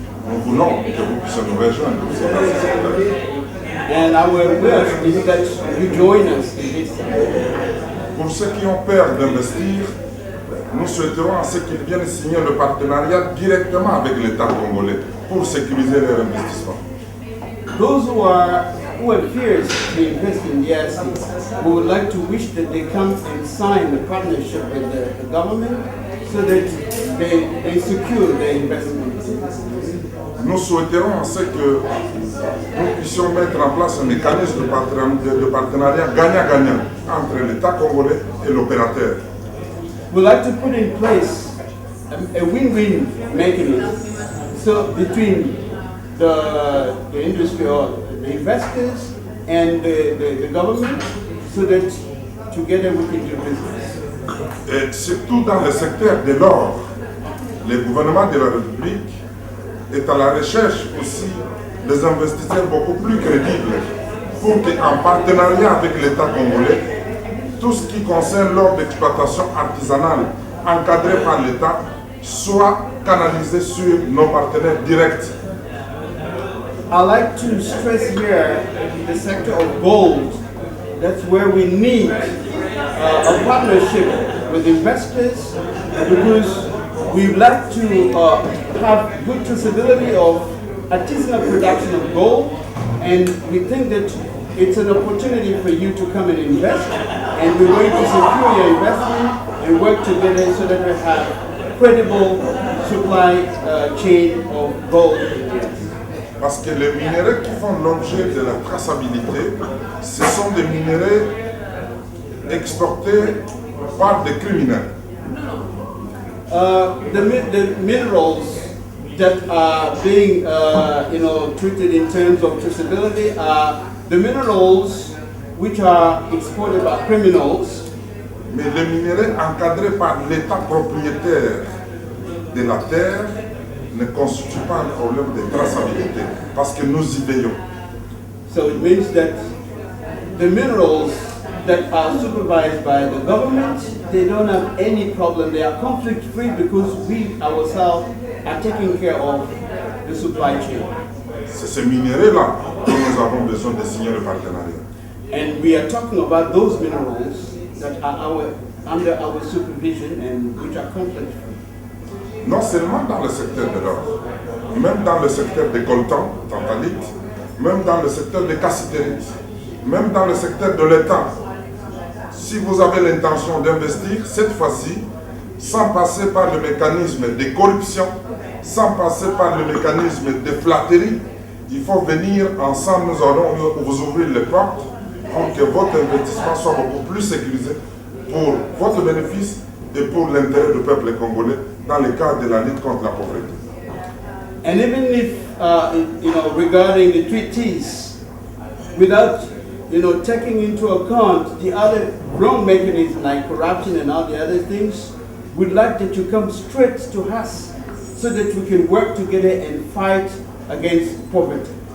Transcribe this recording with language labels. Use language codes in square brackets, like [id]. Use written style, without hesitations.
[fr] Nous voulons que vous puissiez nous rejoindre aussi dans ce secteur. [en] And our wish is that you join us in this. [fr] Pour ceux qui ont peur d'investir, nous souhaiterons à ce qu'ils viennent signer le partenariat directement avec l'État congolais pour sécuriser leurs investissements. [en] Those who have fears to invest in DRC, we would like to wish that they come and sign the partnership with the government so that they secure their investment. [fr] Nous souhaiterons à ce que nous puissions mettre en place un mécanisme de partenariat gagnant-gagnant entre l'État congolais et l'opérateur. [en] We'd like to put in place a win-win mechanism so between the industry or the investors and the government so that together we can do business. [fr] Et surtout dans le secteur de l'or, le gouvernement de la République est à la recherche aussi des investisseurs beaucoup plus crédibles pour qu'en partenariat avec l'État congolais, tout ce qui concerne l'or d'exploitation artisanale encadré par l'État soit canalisé sur nos partenaires directs. [en] I like to stress here the sector of gold. That's where we need a partnership with investors because we'd like to have good traceability of artisanal production of gold, and we think that it's an opportunity for you to come and invest, and we're going to secure your investment and work together so that we have credible supply chain of gold. [fr] Parce que les minéraux qui font l'objet de la traçabilité, ce sont des minéraux exportés par des criminels. [en] The minerals that are being treated in terms of traceability are the minerals which are exported by criminals. [fr] Mais les minéraux encadrés par l'État propriétaire de la terre ne constituent pas un problème de traçabilité parce que nous y veillons. [en] So it means that the minerals that are supervised by the government, they don't have any problem. They are conflict free because we ourselves are taking care of the supply chain. [fr] C'est ces minéraux-là que nous avons besoin de signer le partenariat. [en] And we are talking about those minerals that are under our supervision and which are conflict free. [fr] Non seulement dans le secteur de l'or, même dans le secteur des coltans, tantalite, même dans le secteur des cassitérites, même dans le secteur de l'État. Si vous avez l'intention d'investir, cette fois-ci, sans passer par le mécanisme de corruption, sans passer par le mécanisme de flatterie, il faut venir ensemble, nous allons vous ouvrir les portes pour que votre investissement soit beaucoup plus sécurisé pour votre bénéfice et pour l'intérêt du peuple congolais dans le cadre de la lutte contre la pauvreté. [en] And even if, regarding the treaties, without, taking into account the other wrong mechanisms like corruption and all the other things, we'd like that you come straight to us so that we can work together and fight against poverty.